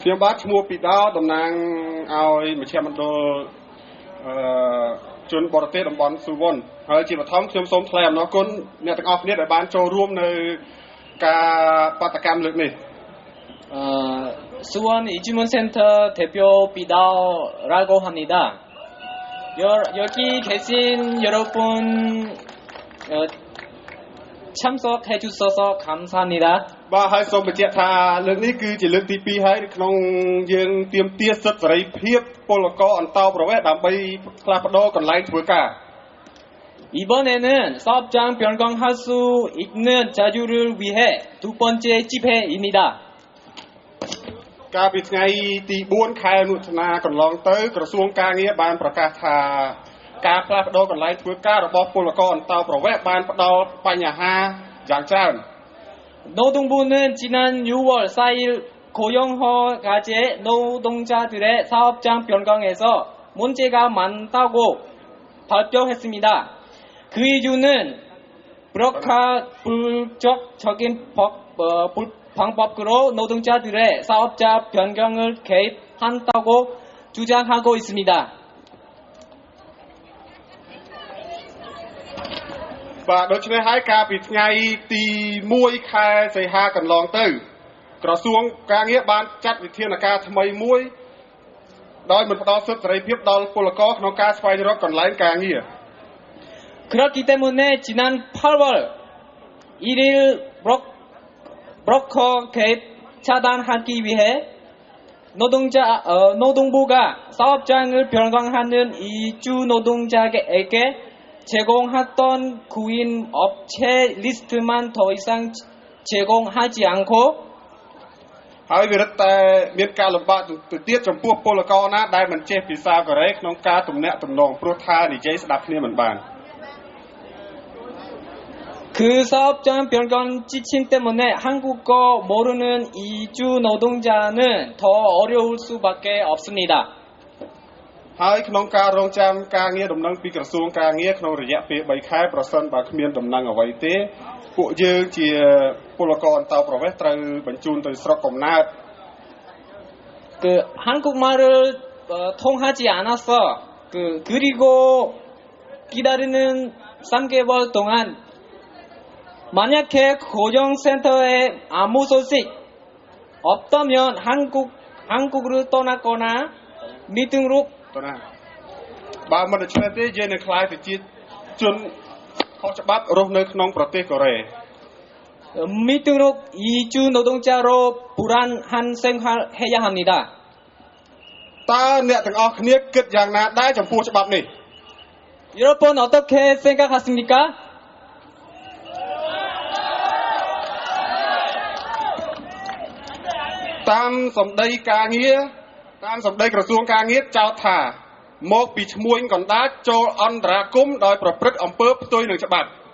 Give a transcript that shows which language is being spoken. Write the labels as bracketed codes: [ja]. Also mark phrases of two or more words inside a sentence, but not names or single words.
[km] ខ្ញុំបាទឈ្មោះពីដោតំណាងឲ្យមជ្ឈមណ្ឌលជនបរទេសតំបន់ស៊ូវុនហើយជាបឋមខ្ញុំសូមថ្លែងអំណរគុណអ្នកទាំងអស់គ្នាដែលបានចូលរួមនៅការបាតកម្មលើកនេះ [ko] 수원 이주문센터 대표 비다오라고 합니다. 여기 계신 여러분 참석해 주셔서 감사합니다. [km] បាទហើយសូមបញ្ជាក់ថាលើកនេះគឺជាលើកទី2ហើយនៅក្នុងយើងទាមទារសិទ្ធិសេរីភាពពលករអន្តោប្រវេសន៍ដើម្បីផ្លាស់ប្ដូរកន្លែងធ្វើការ [ko] 이번에는 사업장 변경할 수 있는 자유를 위해 두 번째 집회입니다. [km] កាលពីថ្ងៃទី4ខែមិថុនាកន្លងទៅក្រសួងការងារបានប្រកាសថាការផ្លាស់ប្ដូរកន្លែងធ្វើការរបស់ពលករអន្តោប្រវេសន៍បានផ្ដល់បញ្ហាយ៉ាងច្រើន [ko] 노동부는 지난 6월 4일 고용허가제 노동자들의 사업장 변경에서 문제가 많다고 발표했습니다. 그 이유는 불적인 방법으로 노동자들의 사업자 변경을 개입한다고 주장하고 있습니다. [km] បាទដូច្នេះហើយកាលពីថ្ងៃទី1ខែសីហាកន្លងទៅក្រសួងការងារបានចាត់វិធានការថ្មីមួយដោយមិនផ្ដល់សិទ្ធិសេរីភាពដល់ពលករក្នុងការស្វែងរកកន្លែងការងារ [ko] 그렇기 때문에 지난 8월 1일 브로커 개입 차단하기 위해 노동부가 사업장을 변경하는 이주 노동자에게 제공했던 구인 업체 리스트만 더 이상 제공하지 않고 [km] ហើយវារឹតតែមានការលំបាកទៅទៀតចំពោះពលករណាដែលមិនចេះភាសាកូរ៉េក្នុងការទំនាក់ទំនងព្រោះថានិយាយស្ដាប់គ្នាមិនបាន [ko] 그 사업장 변경 지침 때문에 한국어 모르는 이주 노동자는 더 어려울 수밖에 없습니다. [km] ហើយក្នុងការរងចាំការងារដំណឹងពីក្រសួងការងារក្នុងរយៈពេល3ខែប្រសិនបើគ្មានដំណឹងអ្វីទេពួកយើងជាពលករអន្តោប្រវេសន៍ត្រូវបញ្ជូនទៅស្រុកកំណើត [ko] 그 한국말을 통하지 않아서 그리고 기다리는 3개월 동안 만약에 고용센터에 아무 소식 없다면 한국으로 떠나거나 미등록 [km] បើមិនដូច្នេះទេយើងនឹងខ្លាយទៅជាជនខុសច្បាប់រស់នៅក្នុងប្រទេសកូរ៉េ [ko] 미등록 이주 노동자로 불안한 생활해야 합니다. [km] តើអ្នកទាំងអស់គ្នាគិតយ៉ាងណាដែរចំពោះច្បាប់នេះ [ko] 여러분 어떻게 생각하십니까? [km] តាមសម្ដីការងារតាមសម្ដីក្រសួងការងារចោទថាមកពីឈ្មួញកណ្ដាលចូលអន្តរាគមន៍ដោយប្រព្រឹត្តអំពើផ្ទុយនឹងច្បាប់